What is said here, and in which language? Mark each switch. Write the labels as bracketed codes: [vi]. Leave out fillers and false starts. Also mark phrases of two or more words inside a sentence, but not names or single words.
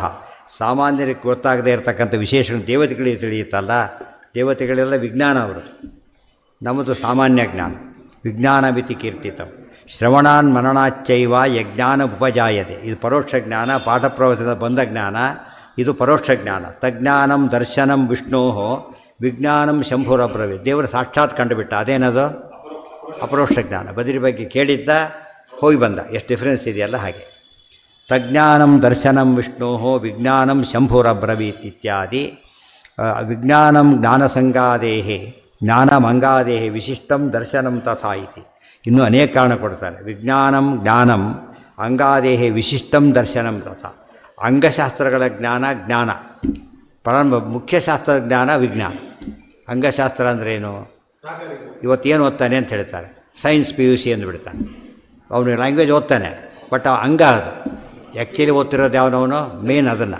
[kn] ಸಾಮಾನ್ಯರಿಗೆ ಗೊತ್ತಾಗದೇ ಇರತಕ್ಕಂಥ ವಿಶೇಷಗಳು ದೇವತೆಗಳಿಗೆ ತಿಳಿಯುತ್ತಲ್ಲ, ದೇವತೆಗಳೆಲ್ಲ ವಿಜ್ಞಾನ ಅವರು. ನಮ್ಮದು ಸಾಮಾನ್ಯ ಜ್ಞಾನ. [sa] ವಿಜ್ಞಾನಮಿತಿ ಕೀರ್ತಿತಂ. ಶ್ರವಣಾನ್ ಮನನಾಚ್ಚೈವ ಯಜ್ಞಾನ ಉಪಜಾಯತೆ. [kn] ಇದು ಪರೋಕ್ಷ ಜ್ಞಾನ. ಪಾಠ ಪ್ರವಚನದ ಬಂದ ಜ್ಞಾನ. ಇದು ಪರೋಕ್ಷ ಜ್ಞಾನ. [sa] ತಜ್ಞಾನಂ ದರ್ಶನಂ ವಿಷ್ಣೋ ವಿಜ್ಞಾನಂ ಶಂಭುರಬ್ರವಿ. [kn] ದೇವರು ಸಾಕ್ಷಾತ್ ಕಂಡುಬಿಟ್ಟ. ಅದೇನದು? ಅಪರೋಕ್ಷ ಜ್ಞಾನ. ಬದರಿ ಬಗ್ಗೆ ಕೇಳಿದ್ದ, ಹೋಗಿ ಬಂದ. ಎಷ್ಟು ಡಿಫ್ರೆನ್ಸ್ ಇದೆಯಲ್ಲ ಹಾಗೆ. [sa] ತಜ್ಞಾನಂ ದರ್ಶನಂ ವಿಷ್ಣೋ ವಿಜ್ಞಾನಂ ಶಂಭುರಬ್ರವೀತ್ ಇತ್ಯಾದಿ. ವಿಜ್ಞಾನಂ ಜ್ಞಾನಸಂಗಾದೇಹಿ ಜ್ಞಾನಮಂಗಾದೇಹಿ ವಿಶಿಷ್ಟಂ ದರ್ಶನಂ ತಥಾ ಇತಿ. [kn] ಇನ್ನೂ ಅನೇಕ ಕಾರಣ ಕೊಡ್ತಾರೆ. [sa] ವಿಜ್ಞಾನಂ ಜ್ಞಾನಂ ಅಂಗಾದೇಹಿ ವಿಶಿಷ್ಟಂ ದರ್ಶನಂ ತಥಾ. [kn] ಅಂಗಶಾಸ್ತ್ರಗಳ ಜ್ಞಾನ ಮುಖ್ಯ ಶಾಸ್ತ್ರದ ಜ್ಞಾನ ವಿಜ್ಞಾನ. ಅಂಗಶಾಸ್ತ್ರ ಅಂದ್ರೇನು? ಇವತ್ತೇನು ಓದ್ತಾನೆ ಅಂತ ಹೇಳ್ತಾರೆ. [en] science PUC [kn] ಅಂದುಬಿಡ್ತಾನೆ. ಅವನು ಲ್ಯಾಂಗ್ವೇಜ್ ಓದ್ತಾನೆ, ಬಟ್ ಅಂಗ ಅದು ಆ್ಯಕ್ಚುಲಿ ಓದ್ತಿರೋದು ಯಾವನವನು ಮೇನ್ ಅದನ್ನು.